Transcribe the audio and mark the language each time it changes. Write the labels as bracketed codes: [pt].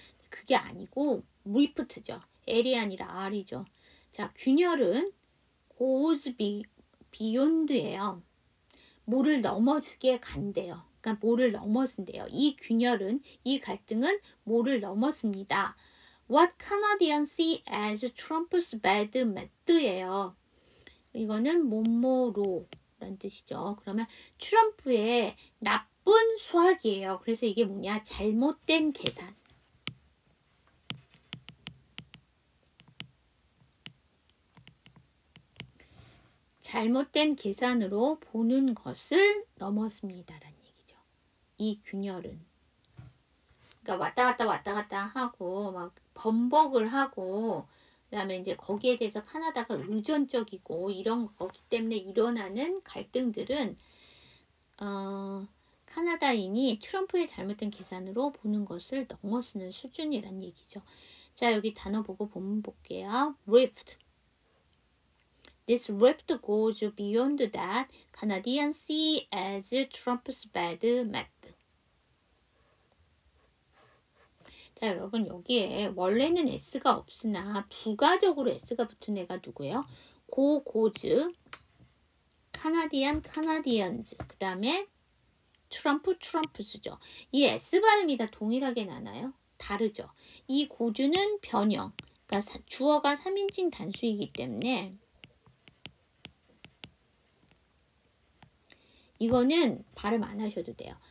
[ko] 그게 아니고 리프트죠. L이 아니라 R이죠. 자, 균열은 [en] goes beyond [ko] 예요. 뭐를 넘어서게 간대요. 그러니까 뭐를 넘어선대요. 이 균열은, 이 갈등은 뭐를 넘었습니다. [en] What Canadians see as Trump's bad math예요. [ko] 이거는 뭐뭐로라는 뜻이죠. 그러면 트럼프의 나쁜 수학이에요. 그래서 이게 뭐냐? 잘못된 계산. 잘못된 계산으로 보는 것을 넘었습니다라는 얘기죠. 이 균열은. 그러니까 왔다 갔다 하고 막 번복을 하고 그다음에 이제 거기에 대해서 카나다가 의존적이고 이런 거기 때문에 일어나는 갈등들은 카나다인이 트럼프의 잘못된 계산으로 보는 것을 넘어서는 수준이란 얘기죠. 자, 여기 단어 보고 본문 볼게요. [en] rift. This rift goes beyond that Canadians see as Trump's bad math. [ko] 자, 여러분 여기에 원래는 s가 없으나 부가적으로 s가 붙은 애가 누구예요? 고즈, 카나디안, 카나디언즈, 그 다음에 트럼프스죠. 이 S 발음이 다 동일하게 나나요? 다르죠. 이 고즈는 변형, 그러니까 주어가 3인칭 단수이기 때문에 이거는 발음 안 하셔도 돼요.